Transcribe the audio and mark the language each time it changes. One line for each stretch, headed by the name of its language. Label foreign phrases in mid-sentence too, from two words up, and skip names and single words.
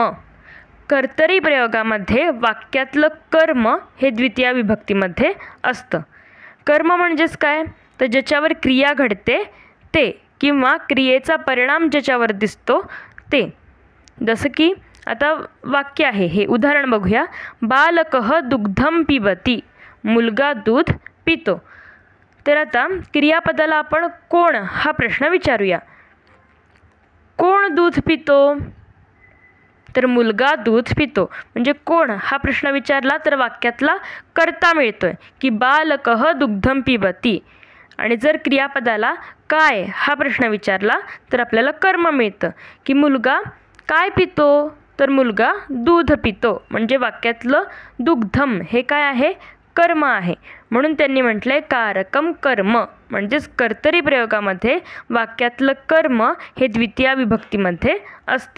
Marathi: कर्तरी प्रयोगामध्ये वाक्यातलं कर्म हे द्वितीया विभक्तीमध्ये असतं. कर्म म्हणजेच काय, तर ज्याच्यावर क्रिया घडते ते किंवा क्रियेचा परिणाम ज्याच्यावर दिसतो ते. जसं की आता वाक्य आहे, हे उदाहरण बघूया.
Sanskrit: बालकः दुग्धम पिबती,
Marathi: मुलगा दूध पितो. तर आता क्रियापदाला आपण कोण हा प्रश्न विचारूया. कोण दूध पितो, तर मुलगा दूध पितो. म्हणजे कोण हा प्रश्न विचारला तर वाक्यातला कर्ता मिळतोय की
Sanskrit: बालकः दुग्धम पिबती.
Marathi: आणि जर क्रियापदाला काय हा प्रश्न विचारला तर आपल्याला कर्म मिळतं की मुलगा काय पितो, तर मुलगा दूध पितो. म्हणजे वाक्यातलं दुग्धम हे काय आहे, कर्म आहे. म्हणून त्यांनी म्हटलंय
Sanskrit: कारकम कर्म.
Marathi: म्हणजेच कर्तरी प्रयोगामध्ये वाक्यातलं कर्म हे द्वितीया विभक्तीमध्ये असतं.